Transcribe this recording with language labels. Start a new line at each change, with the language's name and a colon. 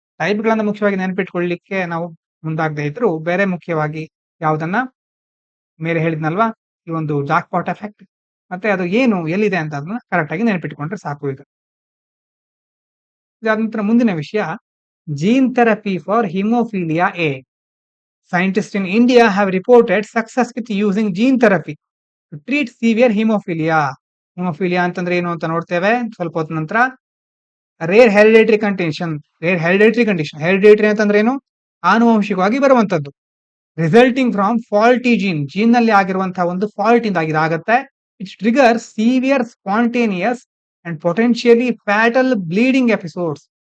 Kannada: ಟೈಪ್ಗಳನ್ನ ಮುಖ್ಯವಾಗಿ ನೆನಪಿಟ್ಕೊಳ್ಳಿಕ್ಕೆ ನಾವು ಮುಂದಾಗದೇ ಇದ್ರು, ಬೇರೆ ಮುಖ್ಯವಾಗಿ ಯಾವುದನ್ನ ಮೇಲೆ ಹೇಳಿದ್ನಲ್ವಾ, ಈ ಒಂದು ಜಾಕ್ಪಾಟ್ ಎಫೆಕ್ಟ್ ಮತ್ತೆ ಅದು ಏನು, ಎಲ್ಲಿದೆ ಅಂತ ಅದನ್ನ ಕರೆಕ್ಟ್ ಆಗಿ ನೆನಪಿಟ್ಕೊಂಡ್ರೆ ಸಾಕು. ಈಗ ಇದಾದ ನಂತರ ಮುಂದಿನ ವಿಷಯ,
English: Gene therapy for hemophilia A. Scientists in India have reported success with using gene therapy to treat severe hemophilia.
Kannada: Haemophilia ಅಂತಂದ್ರೆ ಏನು ಅಂತ ನೋಡ್ತೇವೆ ಸ್ವಲ್ಪ ಹೊತ್ತ ನಂತರ.
English: rare hereditary condition,
Kannada: ಹೆರಿಡೇಟರಿ ಅಂತಂದ್ರೆ ಏನು, ಆನುವಂಶಿಕವಾಗಿ ಬರುವಂತದ್ದು.
English: resulting from faulty gene,
Kannada: gene ನಲ್ಲಿ ಆಗಿರುವಂತಹ ಒಂದು ಫಾಲ್ಟ್ ಇಂದಾಗಿ ಇದಾಗುತ್ತೆ.
English: It trigger severe spontaneous and potentially fatal bleeding episodes.